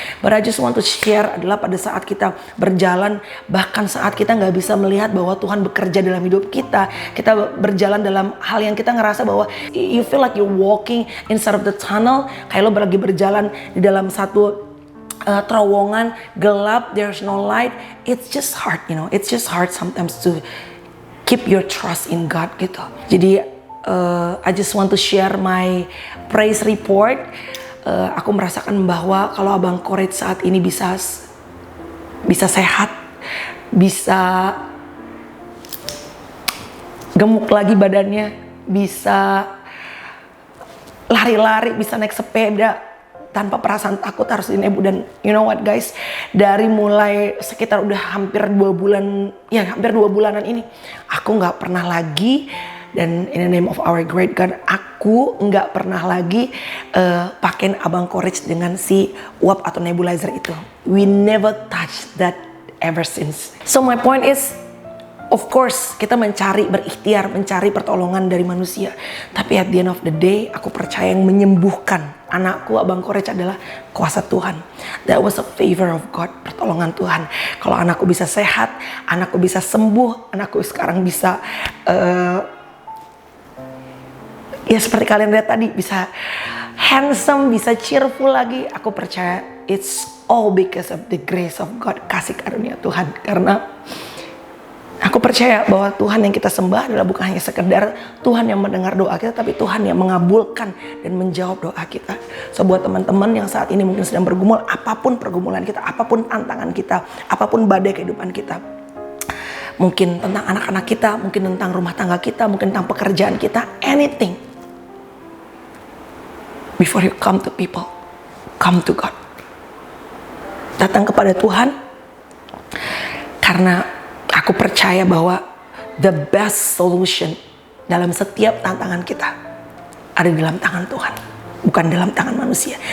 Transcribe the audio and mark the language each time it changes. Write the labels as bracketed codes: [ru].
[en] But I just want to share [id] adalah pada saat kita berjalan, bahkan saat kita nggak bisa melihat bahwa Tuhan bekerja dalam hidup kita berjalan dalam hal yang kita ngerasa bahwa [en] you feel like you're walking inside of the tunnel, [id] kayak lo lagi berjalan di dalam satu terowongan gelap, [en] there's no light. It's just hard, you know. It's just hard sometimes to keep your trust in God gitu. Jadi I just want to share my praise report. [id] Aku merasakan bahwa kalau Abang Courage saat ini bisa sehat, bisa gemuk lagi badannya, bisa lari-lari, bisa naik sepeda tanpa perasaan takut harus dinebu. Dan [en] you know what guys, [id] dari mulai sekitar udah hampir 2 bulanan ini, aku nggak pernah lagi, dan [en] in the name of our great God, [id] aku nggak pernah lagi pakein Abang Courage dengan si uap atau nebulizer itu. [en] We never touch that ever since. So my point is, [id] of course kita berikhtiar mencari pertolongan dari manusia, tapi [en] at the end of the day [id] aku percaya yang menyembuhkan anakku Abang Courage adalah kuasa Tuhan. [en] That was a favor of God, [id] pertolongan Tuhan. Kalau anakku bisa sehat, anakku bisa sembuh, anakku sekarang bisa ya seperti kalian lihat tadi, bisa handsome, bisa cheerful lagi. Aku percaya [en] it's all because of the grace of God, [id] kasih karunia Tuhan. Karena aku percaya bahwa Tuhan yang kita sembah adalah bukan hanya sekedar Tuhan yang mendengar doa kita, tapi Tuhan yang mengabulkan dan menjawab doa kita. So buat teman-teman yang saat ini mungkin sedang bergumul, apapun pergumulan kita, apapun tantangan kita, apapun badai kehidupan kita, mungkin tentang anak-anak kita, mungkin tentang rumah tangga kita, mungkin tentang pekerjaan kita, anything. [en] Before you come to people, come to God. [id] Datang kepada Tuhan, karena aku percaya bahwa [en] the best solution [id] dalam setiap tantangan kita ada di dalam tangan Tuhan, bukan dalam tangan manusia.